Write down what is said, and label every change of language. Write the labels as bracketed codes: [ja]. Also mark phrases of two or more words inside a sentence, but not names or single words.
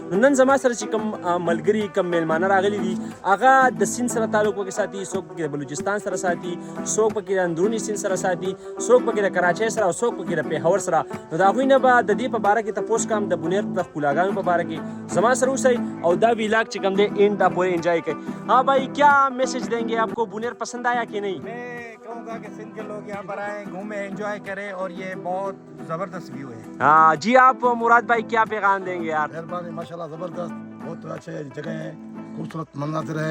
[ps] نو نن زما سره چې کوم ملګري کوم میلمانه راغلي دي هغه د سیند سره تعلق پکې ساتي، څوک پکې د بلوچستان سره ساتي، څوک پکې د اندروني سیند سره ساتي، څوک پکې د کراچۍ سره او څوک پکې د پېښور سره. نو د هغوی نه به د دې په باره کې تپوس کوم د بونیر د ښکلاګانو په باره کې. زما سره اوسئ [ur] اور دا ویلاگ چکم دے اینڈ دا پورے انجوائے کریں. ہاں بھائی کیا میسج دیں گے آپ کو؟ بونیر پسند آیا کہ نہیں؟ میں کہوں گا کہ سندھ کے لوگ یہاں پر آئیں، گھومیں، انجوائے کریں اور یہ بہت زبردست ویو ہے. ہاں جی آپ مراد بھائی کیا پیغام دیں گے یار؟ مہربانی ماشاءاللہ زبردست، بہت اچھے جگہ ہیں، خوبصورت مناظر ہے.